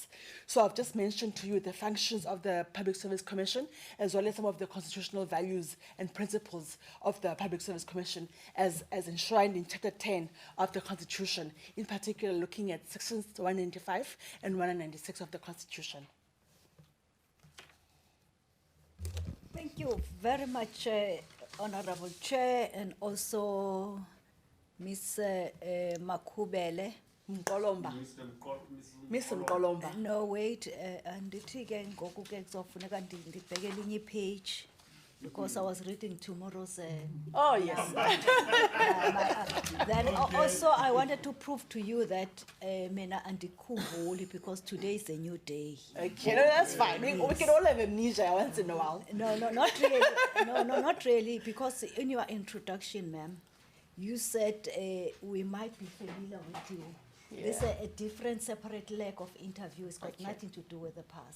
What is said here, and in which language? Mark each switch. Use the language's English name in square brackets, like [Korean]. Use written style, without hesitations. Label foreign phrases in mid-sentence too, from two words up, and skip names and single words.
[English] So I've just mentioned to you the functions of the Public Service Commission, as well as some of the constitutional values and principles of the Public Service Commission as enshrined in Chapter 10 of the Constitution, in particular looking at sections 195 and 196 of the Constitution. Thank you very much, Honorable Chair, and also Ms. Makubele. Mkolomba. Miss Mkolomba. No, wait, [Xhosa] andithi ke ngoku ke kuzofuneka ndibheke elinye page [English] because I was reading tomorrow's. Oh, yes. Then also I wanted to prove to you that [Xhosa] mina andikhumbuli [English] because today is a new day. Okay, no, that's fine. We can all have amnesia once in a while. No, not really. No, not really, because in your introduction, ma'am, you said we might be familiar with you. Yeah. There's a different, separate leg of interview. It's got nothing to do with the past.